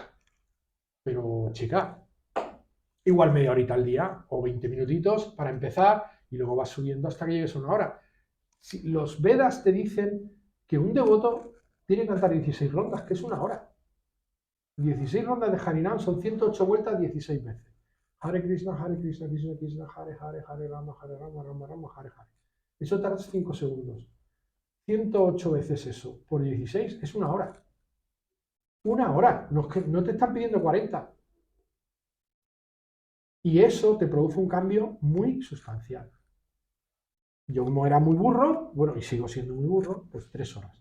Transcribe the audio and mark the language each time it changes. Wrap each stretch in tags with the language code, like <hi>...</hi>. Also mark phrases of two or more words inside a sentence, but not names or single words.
<es>Pero, chica, igual media horita al día o 20 minutitos para empezar y luego vas subiendo hasta que llegues a 1 hora. Si los Vedas te dicen que un devoto tiene que cantar 16 rondas, que es 1 hora. 16 rondas de Harinam son 108 vueltas 16 veces.</es> <sa>हरे कृष्ण, कृष्ण कृष्ण, हरे हरे, हरे राम, राम राम, हरे हरे.</sa> <es>Eso tarda 5 segundos. 108 veces eso por 16 es 1 hora. 1 hora. No te están pidiendo 40. Y eso te produce un cambio muy sustancial. Yo como era muy burro, bueno, y sigo siendo muy burro, pues 3 horas.</es>